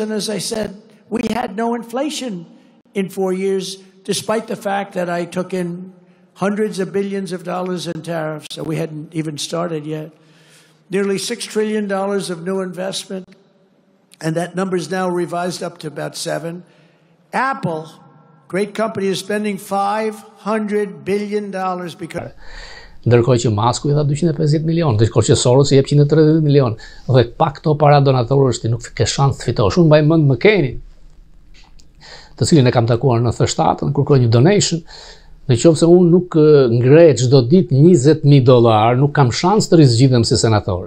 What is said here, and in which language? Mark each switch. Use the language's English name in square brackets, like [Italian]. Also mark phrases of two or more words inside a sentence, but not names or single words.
[English] And as I said, we had no inflation in 4 years, despite the fact that I took in hundreds of billions of dollars in tariffs, so we hadn't even started yet. Nearly $6 trillion of new investment, and that number is now revised up to about 7. Apple, great company, is spending $500 billion because... [Albanian] Ndërkohë që Masku i dha 250 milion, ndërkohë që Soros i jep 130 milion, dhe pa këto para donatorësh ti nuk ke shans të fitosh. Unë mbaj mend McCainin, të cilin e kam takuar në T7, kërkoj një donation. Në qoftë se unë nuk ngrej çdo ditë $20,000, nuk kam shans të rizgjidhem si senator.